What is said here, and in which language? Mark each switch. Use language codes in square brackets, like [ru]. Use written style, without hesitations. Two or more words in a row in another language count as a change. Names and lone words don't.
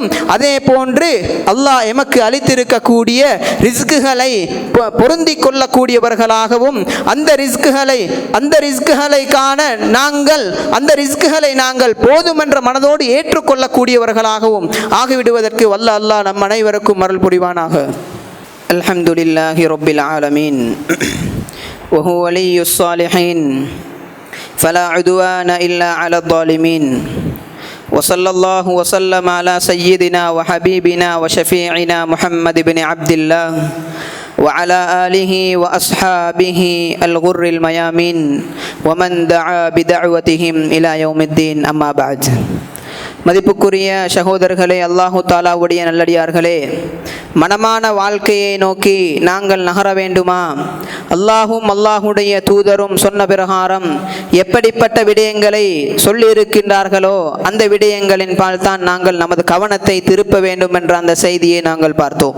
[ta] அதே போன்று அல்லாஹ் எமக்கு அளித்திருக்கக்கூடிய ரிஸ்குகளை பொருந்தி கொள்ளக்கூடியவர்களாகவும் அந்த ரிஸ்குகளை காண அந்த ரிஸ்குகளை நாங்கள் போதுமென்ற மனதோடு ஏற்றுக்கொள்ளக்கூடியவர்களாகவும் ஆகிவிடுவதற்கு வல்ல அல்லாஹ் நம் அனைவருக்கும் அருள் புரிவானாக. [ar] الحمد لله رب العالمين وهو ولي الصالحين فلا عدوان إلا على الظالمين وصلى الله وسلم على سيدنا وحبيبنا وشفيعنا محمد بن عبد الله وعلى آله وأصحابه الغر الميامين ومن دعا بدعوتهم إلى يوم الدين أما بعد. [ta] மதிப்புக்குரிய சகோதரர்களே, அல்லாஹு தாலாவுடைய நல்லடியார்களே, மனமான வாழ்க்கையை நோக்கி நாங்கள் நகர வேண்டுமா? அல்லாஹும் அல்லாஹுடைய தூதரும் சொன்ன பிரகாரம் எப்படிப்பட்ட விடயங்களை சொல்லியிருக்கின்றார்களோ அந்த விடயங்களின் பால் தான் நாங்கள் நமது கவனத்தை திருப்ப வேண்டும் என்ற அந்த செய்தியை நாங்கள் பார்த்தோம்.